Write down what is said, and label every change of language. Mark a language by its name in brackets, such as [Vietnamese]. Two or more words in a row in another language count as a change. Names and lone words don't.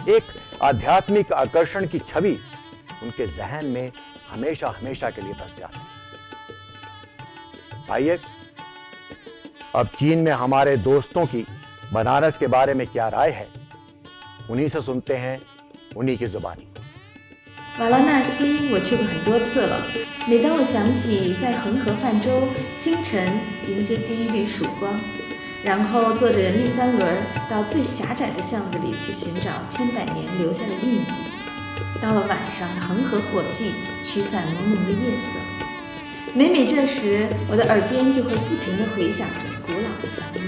[Hindi] एक आध्यात्मिक आकर्षण की छवि उनके जहन में हमेशा हमेशा के लिए बस जाती है। आइए अब चीन में हमारे दोस्तों की बनारस के बारे में क्या राय है, उन्हीं से सुनते हैं, उन्हीं की जुबानी। [Chinese] 瓦拉纳西我去过很多次了，每当我想起在恒河泛舟清晨迎接第一缕曙光，然后坐着人力三轮到最狭窄的巷子里去寻找千百年留下的印记，到了晚上的恒河火炬驱散朦胧的夜色，每每这时我的耳边就会不停地回响着古老的梵音。